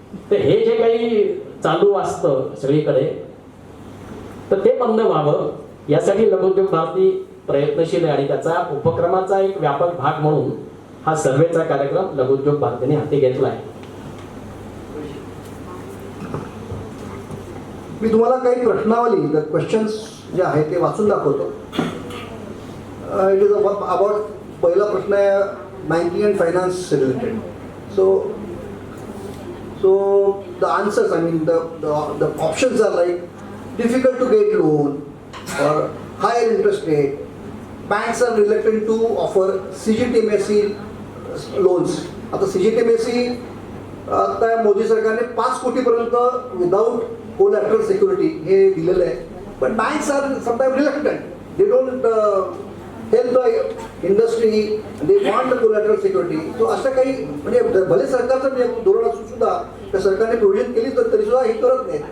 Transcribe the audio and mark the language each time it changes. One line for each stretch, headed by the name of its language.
Marathi: तर हे जे काही चालू असतं सगळीकडे, तर ते बंद व्हावं यासाठी लघुउद्योग भारती प्रयत्नशील आहे. आणि त्याचा उपक्रमाचा एक व्यापक भाग म्हणून हा सर्वेचा कार्यक्रम लघुउद्योग भारतीने हाती घेतला आहे. मी तुम्हाला काही प्रश्नावली, क्वेश्चन्स जे आहेत ते वाचून दाखवतो.
English: it is about,
Marathi: पहिला प्रश्न आहे
English: Banking and finance related. So the answers, I mean the options are like difficult to get loan or higher interest rate. Banks are reluctant to offer CGTMSE loans.
Marathi: आता CGTMSE आता मोदी सरकारने 5 कोटीपर्यंत
English: without collateral security
Marathi: हे दिलेलं आहे.
English: पण banks are sometime reluctant. They don't help the industry, they want the collateral security.
Marathi: So असं काही, म्हणजे भले सरकारचं धोरण असून सुद्धा त्या सरकारने प्रोव्हिजन केली तर तरी सुद्धा हे करत नाही.